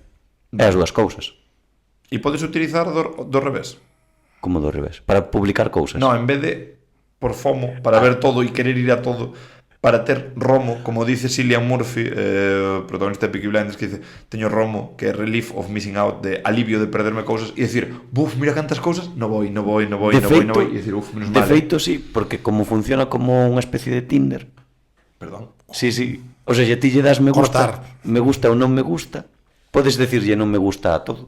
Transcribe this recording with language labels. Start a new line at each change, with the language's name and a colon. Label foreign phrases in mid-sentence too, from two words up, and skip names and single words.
Galician: É as dúas cousas. E podes utilizar do revés? Como do revés? Para publicar cousas. No, en vez de por FOMO, para ver todo e querer ir a todo, para ter Romo, como dice Cillian Murphy, protagonista de Peaky Blinders, que dice, teño Romo, que é
English: relief of missing out,
Galician: de alivio de perderme cousas, e decir, buf, mira cantas cousas,
Spanish: no voy,
Galician: e decir, uf, menos mal. De feito, sí, porque como funciona como unha especie de Tinder. Perdón. Sí.
Spanish: O sea,
Galician: ti lle das
Spanish: me gusta, me gusta
Galician: ou non
Spanish: me gusta,
Galician: podes decirlle non
Spanish: me gusta
Galician: a todo.